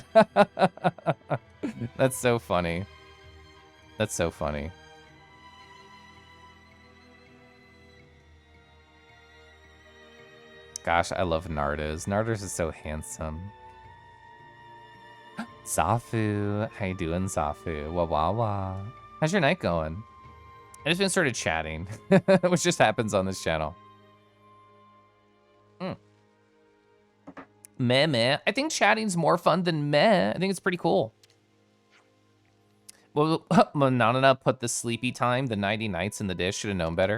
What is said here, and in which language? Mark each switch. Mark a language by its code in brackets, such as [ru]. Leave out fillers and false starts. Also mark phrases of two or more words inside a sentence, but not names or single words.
[en] That's so funny. That's so funny. Gosh, I love Nardos. Nardos is so handsome. Safu, how you doing, Safu? Wah wah wah. How's your night going? I just been sort of chatting, which just happens on this channel. Meh meh. I think chatting's more fun than meh. I think it's pretty cool. Well, Manana put the sleepy time, the 90 nights in the dish. Should have known better.